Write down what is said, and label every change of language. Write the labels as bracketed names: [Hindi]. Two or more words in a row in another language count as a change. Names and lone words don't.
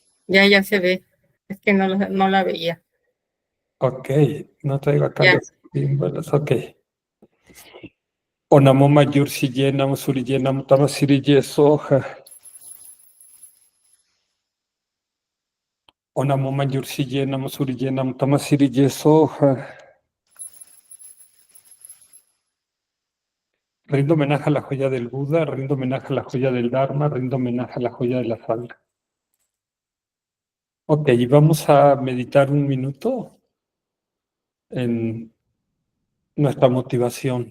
[Spanish] Ya se ve. Es que no la veía. Ok, no traigo acá Ya. los símbolos. Ok. [Sanskrit] Onamo Mayur Siye Namo Suriye Namo Tamasiriye Soja. Onamo Mayur Siye Namo Suriye Namo Tamasiriye Soja. [Spanish] Rindo homenaje a la joya del Buda, rindo homenaje a la joya del Dharma, rindo homenaje a la joya de la Sangha. Ok, y vamos a meditar un minuto en nuestra motivación.